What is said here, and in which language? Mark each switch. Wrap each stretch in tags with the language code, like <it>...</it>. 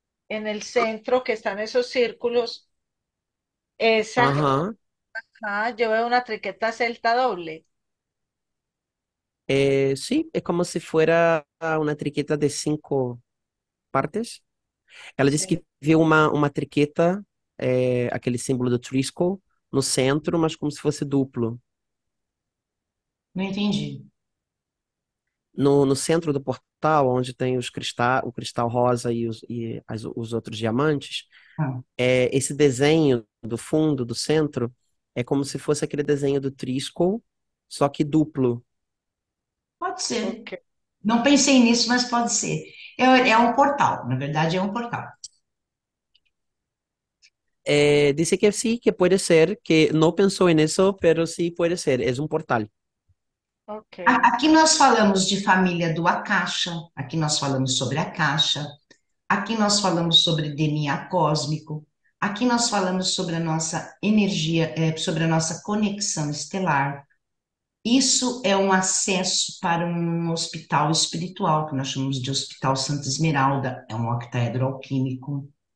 <es>En el centro que están esos círculos, esa, Ajá. yo veo una triqueta celta doble. Sí, es como si fuera una triqueta de cinco partes.</es> <pt>Ela disse</pt> <es>Sí.</es> <pt>que viu uma triqueta, aquele símbolo do Triskel, no centro, mas como se fosse duplo. Não entendi. No centro do portal, onde tem o cristal rosa e os outros diamantes, Ah, esse desenho do fundo, do centro, é como se fosse aquele desenho do Triskel, só que duplo. pode ser. Ok, Não pensei nisso, mas pode ser. É um portal, na verdade é um portal.</pt> <es>Dice que sí, que puede ser, que no pensó en eso, pero sí puede ser, es un portal. ok.</es> <pt>Aqui nós falamos de família do Akasha, aqui nós falamos sobre a Caixa, aqui nós falamos sobre DNA cósmico, aqui nós falamos sobre a nossa energia, sobre a nossa conexão estelar. Isso é um acesso para um hospital espiritual, que nós chamamos de Hospital Santa Esmeralda, é um octaedro alquímico.</pt>